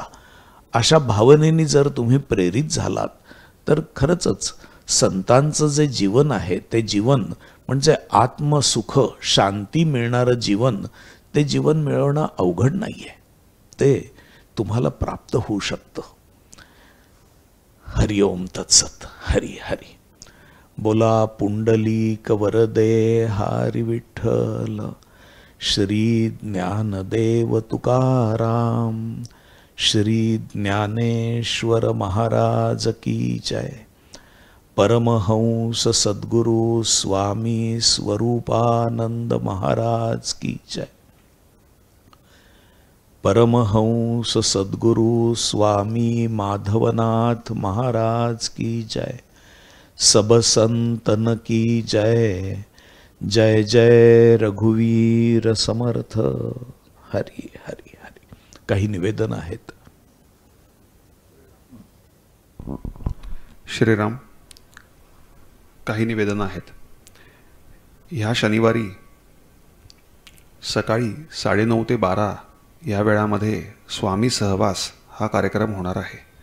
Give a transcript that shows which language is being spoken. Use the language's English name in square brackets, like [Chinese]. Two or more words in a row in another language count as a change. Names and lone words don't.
[Marathi] अशा भावनेने जर तुम्ही प्रेरित झालात तर खरंच संतांचं जे जीवन आहे ते जीवन म्हणजे आत्मसुख, शांती मिळणारं जीवन, ते जीवन मिळवणं अवघड नाही आहे, ते तुम्हाला प्राप्त होऊ शकतं. [Sanskrit] हरि ओम तत्सत. [Marathi] हरी हरी बोला. पुंडलिक वरदे हरी विठ्ठल. श्री ज्ञानदेव तुकाराम. [Hindi] श्री ज्ञानेश्वर महाराज की जय. परमहंस सद्गुरु स्वामी स्वरूपानंद महाराज की जय. परमहंस सद्गुरु स्वामी माधवनाथ महाराज की जय. सब संतन की जय. [Marathi] जय जय रघुवीर समर्थ. हरी हरी हरी. काही निवेदन आहेत. श्रीराम. काही निवेदन आहेत. ह्या शनिवारी सकाळी 9:30 ते 12 या वेळामध्ये स्वामी सहवास हा कार्यक्रम होणार आहे.